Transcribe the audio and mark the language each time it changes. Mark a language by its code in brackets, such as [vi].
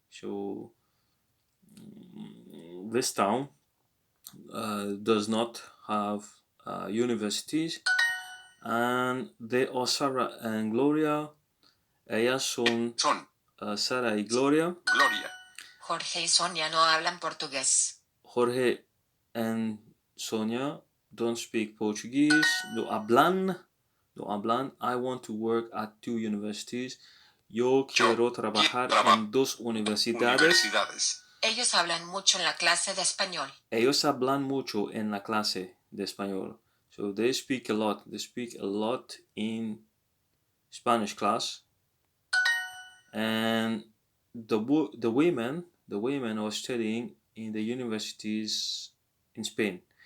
[en] So this town does not have universities. And they are Sarah and Gloria. [es] Ellas son Sara y Gloria. Jorge y Sonia no hablan portugués. [en] Jorge and Sonia don't speak Portuguese. [es] No hablan. [en] I want to work at 2 universities. [es] Yo quiero trabajar en 2 universidades. Ellos hablan mucho en la clase de español. Ellos hablan mucho en la clase de español. [en] So they speak a lot. They speak a lot in Spanish class. And the women are studying in the universities in Spain.